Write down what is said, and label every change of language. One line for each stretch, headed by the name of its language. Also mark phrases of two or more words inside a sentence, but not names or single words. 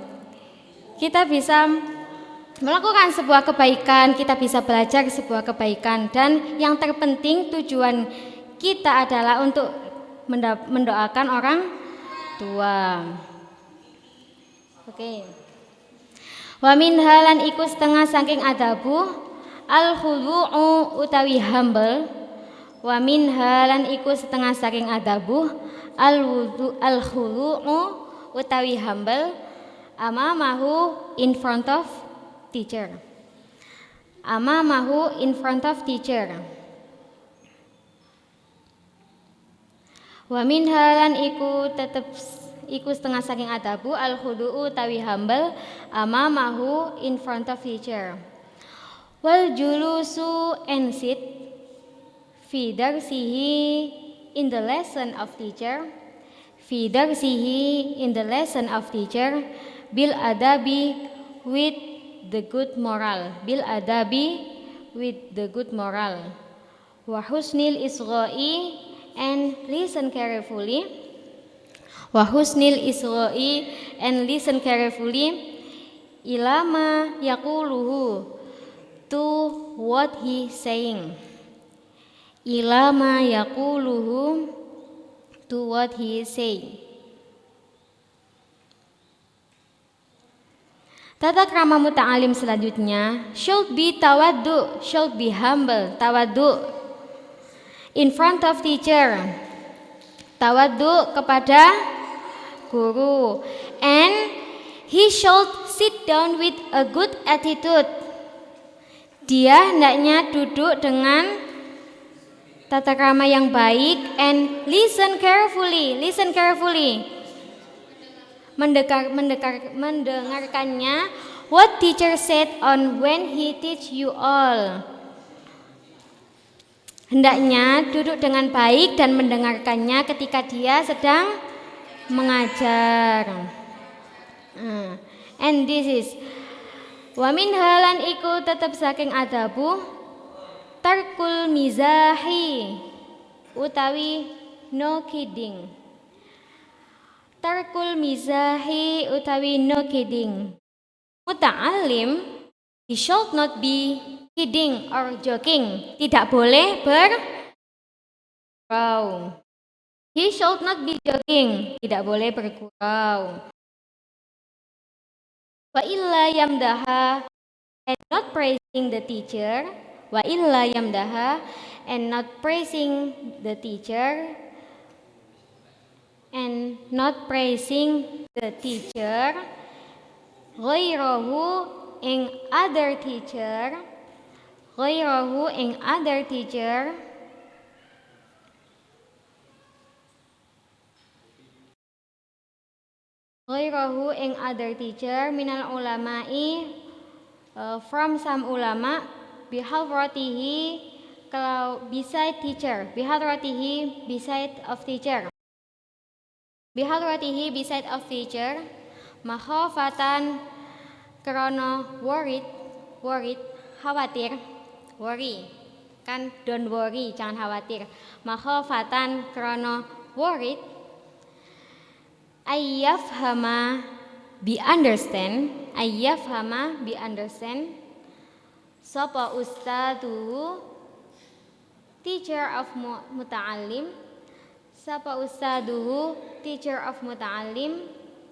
Indonesian: Kita bisa melakukan sebuah kebaikan, kita bisa belajar sebuah kebaikan, dan yang terpenting tujuan kita adalah untuk mendoakan orang tua. Oke.
Javanese: Wa min halan iku setengah saking adabu al-khulu'u utawi humble. Wa min halan iku setengah saking adabu al-khulu'u utawi humble.
English: Amamahu in front of teacher. Amamahu in front of teacher.
Javanese: Wa min halan iku setengah saking adabu al-khudu'u tawi humble amamahu
English: in front of teacher.
Arabic: Wal julusu
English: and sit
Arabic: fi darsihi
English: in the lesson of teacher.
Arabic: Fi darsihi
English: in the lesson of teacher.
Arabic: Bil adabi
English: with the good moral.
Arabic: Bil adabi
English: with the good moral.
Arabic: Wa husnil isgha'i
English: and listen carefully.
Arabic: Wa husnil isgha'i
English: and listen carefully.
Arabic: Ilama yaquluhu,
English: to what he saying.
Arabic: Ilama yaquluhu,
English: to what he is saying.
Indonesian: Tata krama muta'alim selanjutnya
English: should be tawaddu, should be humble, tawaddu in front of teacher, tawaddu
Indonesian: kepada guru,
English: and he should sit down with a good attitude.
Indonesian: Dia hendaknya duduk dengan tata krama yang baik
English: and listen carefully. Mendengarkannya what teacher said on when he teach you all.
Indonesian: Hendaknya duduk dengan baik dan mendengarkannya ketika dia sedang mengajar.
English: And this is
Arabic: wa min halan
Javanese: iku tetep saking adabu
Arabic: tarkul mizahi
English: utawi no kidding.
Arabic: Tarkul mizahi
English: utawi no kidding. Muta'alim, he should not be kidding or joking.
Indonesian: Tidak boleh bergurau.
English: He should not be joking.
Indonesian: Tidak boleh bergurau.
Arabic: Wa illa yamdaha
English: and not praising the teacher.
Arabic: Wa illa yamdaha
English: and not praising the teacher. And not praising the teacher. Ghairahu ing other teacher. Ghairahu ing other teacher. Ghairahu ing other teacher
Arabic: minal ulama'i
English: from some ulama bihadratihi kalau beside teacher. Bihadratihi beside of teacher. Bihadratihi beside of teacher.
Indonesian: Makhafatan karena worried khawatir, worry kan,
English: don't worry
Indonesian: jangan khawatir.
English: Makhafatan karena worried ayyafhama be understand sapa ustadu teacher of muta'alim, sapa ustaduhu teacher of muta'alim